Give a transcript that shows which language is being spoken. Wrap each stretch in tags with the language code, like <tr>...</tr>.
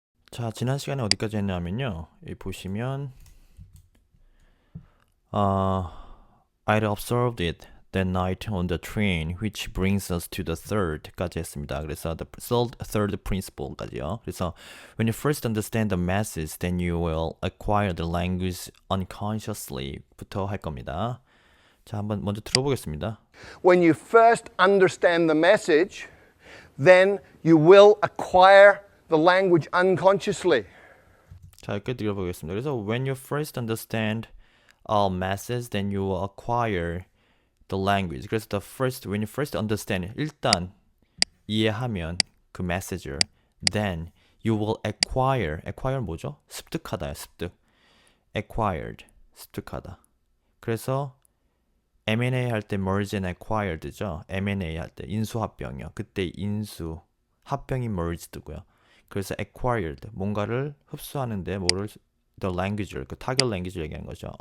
<ko>자, 지난 시간에 어디까지 했냐면요. 여기 보시면</ko> <en>I'd observed it that night on the train, which brings us to the third</en> <ko>까지 했습니다.</ko> <en>그래서 the third principle까지요. 그래서 when you first understand the masses, then you will acquire the language unconsciously</en> <ko>부터 할 겁니다. 자, 한번 먼저 들어보겠습니다.</ko> <en>When you first understand the message, then you will acquire the language unconsciously.</en> <ko>자, 이렇게 들어보겠습니다.</ko> <en>그래서 when you first understand all masses, then you will acquire the language. 그래서 when you first understand,</en> <ko>일단 이해하면 그</ko> <en>message를, then you will acquire</en> <ko>뭐죠? 습득하다요, 습득. acquired, 습득하다. 그래서 M&A 할 때</ko> <en>merge and acquired</en> <ko>죠. M&A 할 때 인수합병이요. 그때 인수, 합병이 merged고요. 그래서 acquired, 뭔가를 흡수하는데 뭐를 the language를, 그 타겟 language를 얘기하는 거죠.</ko>